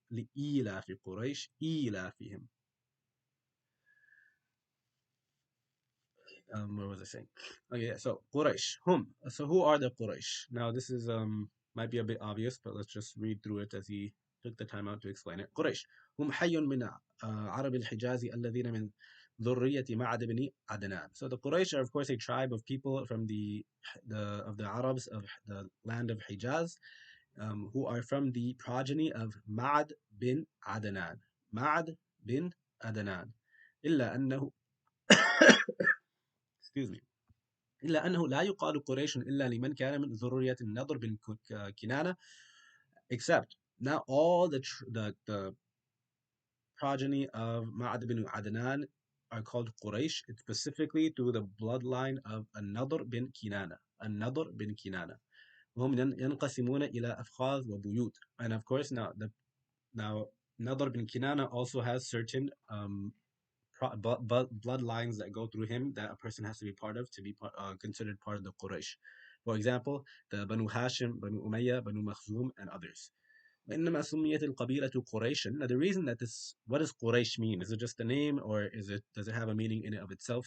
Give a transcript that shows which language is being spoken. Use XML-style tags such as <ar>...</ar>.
<ar>لإيلاف قريش إيلافهم.</ar> <en>Where was I saying? Okay, yeah, so Quraysh. So who are the Quraysh? Now this is might be a bit obvious, but let's just read through it as he took the time out to explain it. Quraysh.</en> <ar>هم حي من عرب الحجاز الذين من ذرية معد بن عدنان.</ar> <en>So the Quraysh are of course a tribe of people from the Arabs of the land of Hijaz, who are from the progeny of Ma'ad bin Adnan. Ma'ad bin Adnan.</en> <ar>إلا أنه</ar> <en>excuse me.</en> <ar>إلا أنه لا يقال قريش إلا لمن كان من ذرية النضر بن كنانة,</ar> <en>except not all the progeny of Ma'ad bin Adnan are called Quraysh. It's specifically through the bloodline of An-Nadr bin Kinana. An-Nadr bin Kinana.</en> <ar>وهم ينقسمون إلى أفخاذ وبيوت.</ar> <en>And of course, now Nadr bin Kinana also has certain bloodlines that go through him that a person has to be part of to be considered part of the Quraysh. For example, the Banu Hashim, Banu Umayyah, Banu Makhzum, and others.</en> <ar>وإنما سميت القبيلة قريشا.</ar> <en>Now the reason that this, what does Quraysh mean? Is it just a name or does it have a meaning in and of itself?</en>